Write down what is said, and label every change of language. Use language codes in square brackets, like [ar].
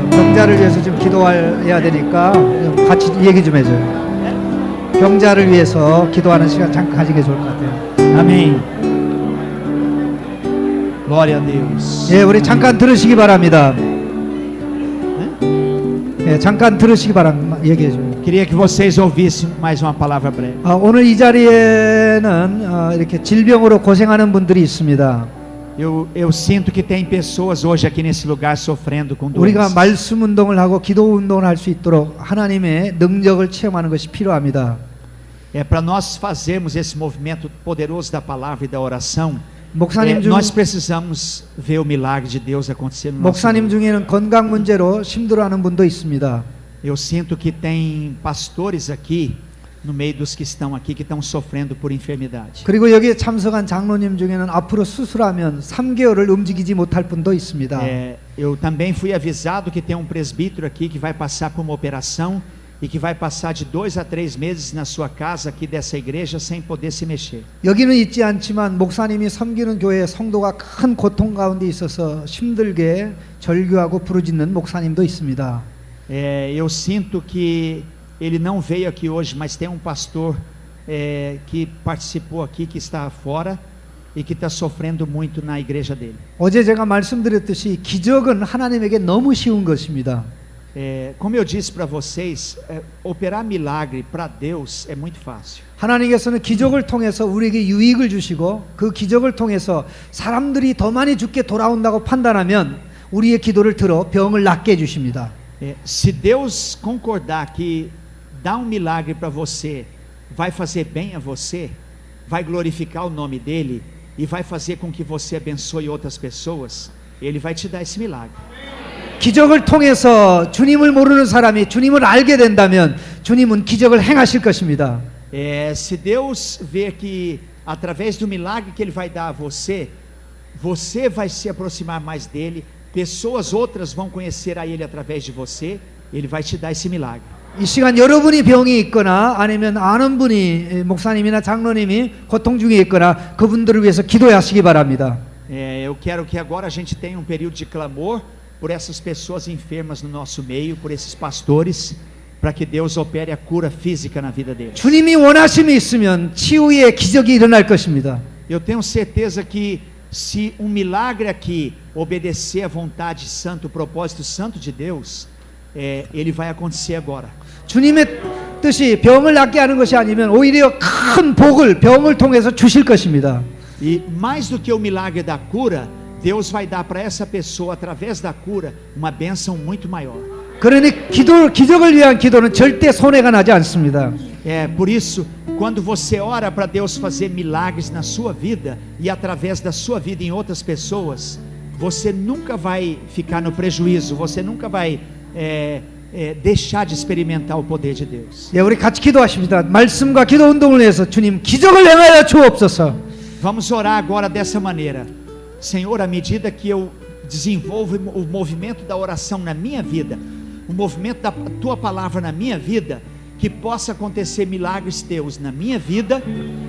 [ko] 병자를 위해서 지금 기도해야 되니까 같이 얘기 좀 해줘요. 병자를 위해서 기도하는 시간 잠깐 가지게 좋을 것 같아요. [pt] Amém. Glória a Deus. [ko] 예, 우리 잠깐 들으시기 바랍니다. 예, 잠깐 들으시기 바랍니다. 얘기해 줘요. [pt] Queria que vocês ouvissem mais uma palavra breve. [ko] 오늘 이 자리에는 이렇게 질병으로 고생하는 분들이 있습니다. [pt] Eu sinto que tem pessoas hoje aqui nesse lugar sofrendo com [ko] 우리가 [pt] doenças. [ko] 말씀 운동을 하고 기도 운동을 할 수 있도록 하나님의 능력을 체험하는 것이 필요합니다. [pt] É para nós fazermos esse movimento poderoso da palavra e da oração. [ko] 목사님 중 [pt] Nós precisamos ver o milagre de Deus acontecer no nosso [ko] 목사님 [pt] meio. [ko] 중에는 건강 문제로 힘들어하는 분도 있습니다. [pt] Eu sinto que tem pastores aqui no meio dos que estão aqui que estão sofrendo por enfermidade. [ko] 그리고 여기에 참석한 장로님 중에는 앞으로 수술하면 3개월을 움직이지 못할 분도 있습니다. [pt] Eu também fui avisado que tem um presbítero aqui que vai passar por uma operação e que vai passar de 2 a 3 meses na sua casa aqui dessa igreja sem poder se mexer. [ko] 여기는 있지 않지만 목사님이 섬기는 교회 성도가 큰 고통 가운데 있어서 힘들게 절규하고 부르짖는 목사님도 있습니다. [pt] Eu sinto que ele não veio aqui hoje, mas tem um pastor que participou aqui, que está fora e que está sofrendo muito na igreja dele. [ko] 어제 제가 말씀드렸듯이 기적은 하나님에게 너무 쉬운 것입니다. [pt] Como eu disse para vocês, operar milagre para Deus é muito fácil. [ko] 하나님께서는 기적을 통해서 우리에게 유익을 주시고 그 기적을 통해서 사람들이 더 많이 죽게 돌아온다고 판단하면 우리의 기도를 들어 병을 낫게 해주십니다. [pt] Se Deus concordar que dar um milagre para você vai fazer bem a você, vai glorificar o nome dele e vai fazer com que você abençoe outras pessoas, ele vai te dar esse milagre. [ko] 기적을 통해서 주님을 모르는 사람이 주님을 알게 된다면 주님은 기적을 행하실 것입니다. [pt] Se Deus ver que através do milagre que ele vai dar a você, você vai se aproximar mais dele, pessoas outras vão conhecer a ele através de você, ele vai te dar esse milagre. [ko] 이 시간 여러분이 병이 있거나 아니면 아는 분이 목사님이나 장로님이 고통 중에 있거나 그분들을 위해서 기도하시기 바랍니다. [pt] Eu quero que agora a gente tenha um período de clamor por essas pessoas enfermas no nosso meio, por esses pastores, para que Deus opere a cura física na vida deles. [ko] 주님이 원하심이 있으면 치유의 기적이 일어날 것입니다. [pt] Eu tenho certeza que se um milagre aqui obedecer à vontade santa, o propósito santo de Deus, ele vai acontecer agora. [ko] 주님의 뜻이 병을 낫게 하는 것이 아니면 오히려 큰 복을 병을 통해서 주실 것입니다. [pt] E mais do que o milagre da cura, Deus vai dar para essa pessoa, através da cura, uma bênção muito maior. [ko] 그러니 기적을 위한 기도는 절대 손해가 나지 않습니다. [pt] Por isso, quando você ora para Deus fazer milagres na sua vida e através da sua vida em outras pessoas, você nunca vai ficar no prejuízo, você nunca vai deixar de experimentar o poder de Deus. [ko] 우리 같이 기도하십니다. 말씀과 기도 운동을 해서 주님 기적을 행하여 주옵소서. [pt] Vamos orar agora dessa maneira. Senhor, à medida que eu desenvolvo o movimento da oração na minha vida, o movimento da tua palavra na minha vida, que possa acontecer milagres teus na minha vida e na